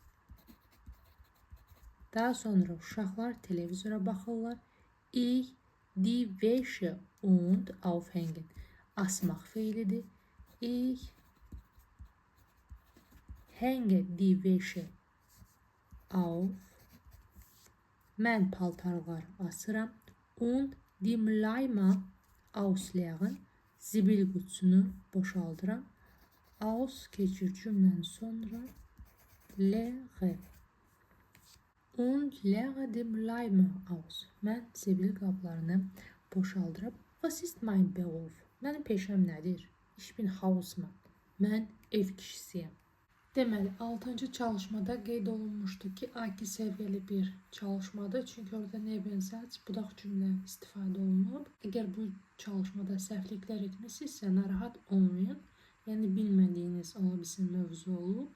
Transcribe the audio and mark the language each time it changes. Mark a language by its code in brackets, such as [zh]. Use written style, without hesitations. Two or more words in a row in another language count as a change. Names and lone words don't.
[az] Daha sonra uşaqlar televizora baxırlar. [de] Ich die Wäsche und aufhängen. [az] Asmaq feilidir. [de] Ich hänge die Wäsche auf. [az] Mən paltarlar asıram. [de] Und die Mülleimer ausleeren. [az] Zibil qutusunu boşaldıram. Aus keçir cümlənin sonra. [de] Leere. Und leere die Mülleimer aus. [az] Mən zibil qablarını boşaldıram. [de] Was ist mein Beruf? [az] Mənim peşəm nədir? [de] Ich bin Hausmann. [az] Mən ev kişisiyəm. Deməli, 6-cı çalışmada qeyd olunmuşdu ki, A2 səviyyəli bir çalışmadır. Çünki orada nebensatz, budaq cümlə istifadə olunub. Əgər bu çalışmada səhvliklər etmişsinizsə, narahat olmayın. Yəni, bilmədiyiniz ola bilsin mövzu olub.